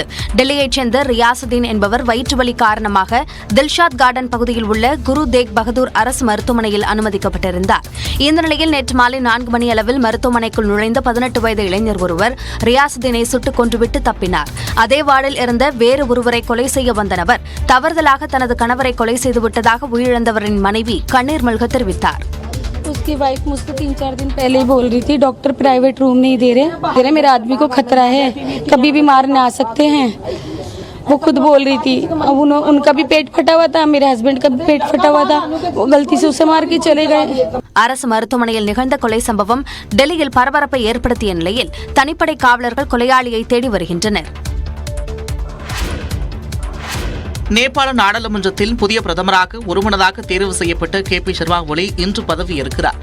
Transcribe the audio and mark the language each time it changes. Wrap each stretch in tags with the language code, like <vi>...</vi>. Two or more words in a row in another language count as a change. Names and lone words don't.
<ta>டெல்லியைச் சேர்ந்த ரியாசுதீன் என்பவர் வயிற்றுவலி காரணமாக தில்ஷாத் கார்டன் பகுதியில் உள்ள குரு தேக் பகதூர் அரசு மருத்துவமனையில் அனுமதிக்கப்பட்டிருந்தார். இந்த நிலையில் நேற்று மாலை 4 மணி அளவில் மருத்துவமனைக்குள் நுழைந்த 18 வயது இளைஞர் ஒருவர் ரியாசுதீனை சுட்டுக் கொன்றுவிட்டு தப்பினார். அதே வார்டில் இருந்த வேறு ஒருவரை கொலை செய்ய வந்த நபர் தவறுதலாக தனது கணவரை கொலை செய்துவிட்டதாக உயிரிழந்தவரின் மனைவி கண்ணீர் மல்க தெரிவித்தார்.</ta> <hi>उसकी वाइफ मुझसे 3-4 दिन पहले ही बोल रही थी डॉक्टर</hi> <en>private room</en> <hi>नहीं दे रहे मेरे आदमी को खतरा है कभी भी मारने आ सकते हैं वो खुद बोल रही थी। अब उनका भी पेट फटा हुआ था मेरे हस्बैंड का भी पेट फटा हुआ था वो गलती से उसे मार के चले गए.</hi> <ta>அரசு மருத்துவமனையில் நிகழ்ந்த கொலை சம்பவம் டெல்லியில் பரபரப்பை ஏற்படுத்திய நிலையில் தனிப்படை காவலர்கள் கொலையாளியை தேடி வருகின்றனர். நேபாள நாடாளுமன்றத்தில் புதிய பிரதமராக ஒருமனதாக தேர்வு செய்யப்பட்ட KP சர்மா ஒலி இன்று பதவியேற்கிறார்.</ta>